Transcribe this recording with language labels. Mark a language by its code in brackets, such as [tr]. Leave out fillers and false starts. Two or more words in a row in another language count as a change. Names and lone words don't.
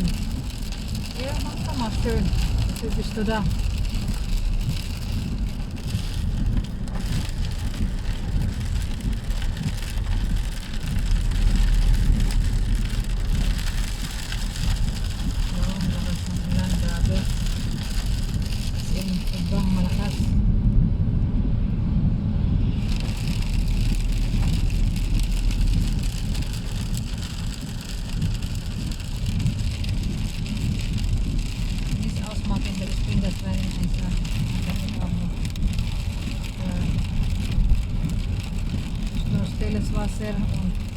[de] Ja, mach doch mal schön. Wofür bist du da? [tl] Oh, malakas ng ulan, grabe. [en] As in, [tl] sobrang malakas. [de] Nicht ausmachen, weil ich bin das kleine Einser. Nur stilles Wasser und